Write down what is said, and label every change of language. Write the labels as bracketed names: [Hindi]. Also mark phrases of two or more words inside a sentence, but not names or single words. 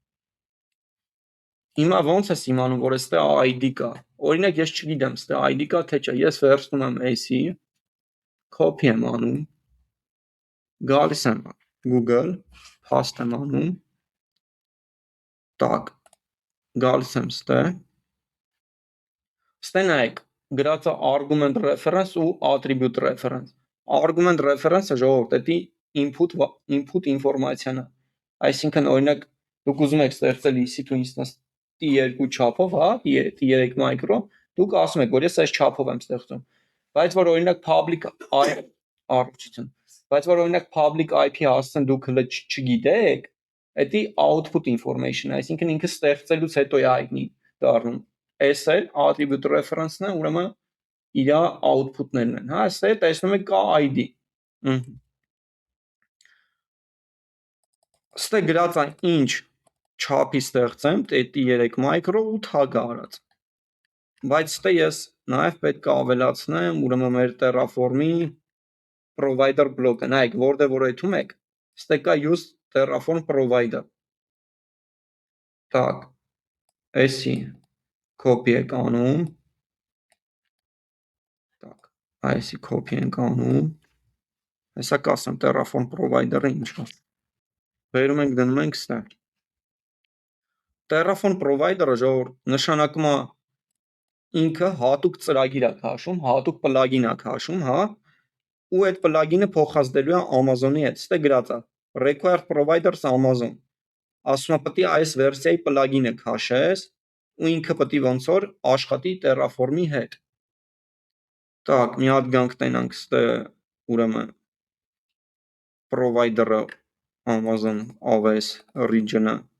[Armenian] հիմա ոնց է իմանում որ ստե ID կա օրինակ ես չգիտեմ ստե ID կա թե չէ ես վերցնում եմ AC copy եմ անում գալիս եմ Google paste եմ անում так գալիս եմ ստե նայեք գրած է [English] argument reference [Armenian] ու [English] attribute reference argument reference-ը [Armenian] ժողովուրդ դա input ինֆորմացիան է այսինքն օրինակ դուք ուզում եք ստեղծել EC2 instance T2 չափով հա [English] T3 micro [Armenian] դուք ասում եք որ ես այս չափով եմ ստեղծում բայց որ օրինակ [English] public IP [Armenian] հասցեն դուք հələ չգիտեք Էդի [English] output information, [Armenian] այսինքն ինքը ստեղծելուց հետո է հայտնի դառնում։ S-ը [English] attribute reference-ն [Armenian] է, ուրեմն իր output-ներն են, հա, այստեղ տեսնում եք կա ID։ Ստե գրած է ինչ չափի ստեղծեմ, դետի 3 մայկրո ու tag արած։ Բայց ստե ես նաև պետք է ավելացնեմ, ուրեմն մեր Terraform-ի [English] provider block-ը, [Armenian] նայեք, որտեղ որ այդում եք, ստե կա [English] use Terraform provider։ [Armenian] Так, էսի copy եք անում։ Так, այսի copy ենք անում։ Հեսա կասեմ Terraform provider-ը ինչ է։ Վերում ենք դնում ենք ստեղ։ Terraform provider-ը ժողովուրդ նշանակում է ինքը հատուկ ծրագիր է քաշում, հատուկ պլագին է քաշում, հա, ու այդ պլագինը փոխազդելու է Amazon-ի հետ։ Ստե գրած է [English] required providers Amazon։ [Armenian] Ասում է պետք է այս վերսիայի պլագինը քաշես ու ինքը պետք է ոնց որ աշխատի Terraform-ի հետ։ Так, մի հատ գանք տենանք ստե ուրեմն provider-ը Amazon AWS region-ը